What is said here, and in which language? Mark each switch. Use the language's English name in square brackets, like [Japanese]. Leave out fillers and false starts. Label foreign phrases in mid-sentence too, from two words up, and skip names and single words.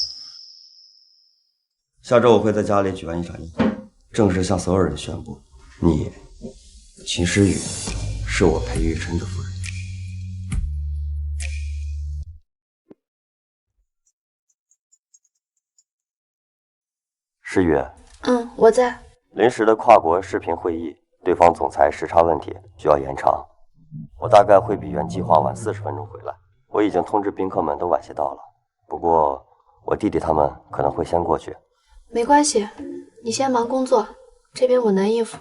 [Chinese] 下周我會在家裡舉辦一場宴會，正式向所有人宣布，你秦詩雨是我裴玉琛的夫人。詩雨，我在。臨時的跨國視頻會議，對方總裁時差問題需要延長。我大概會比原計劃晚40分鐘回來。我已經通知賓客們都晚些到了，不過我弟弟他們可能會先過去。沒關係，你先忙工作，這邊我能應付。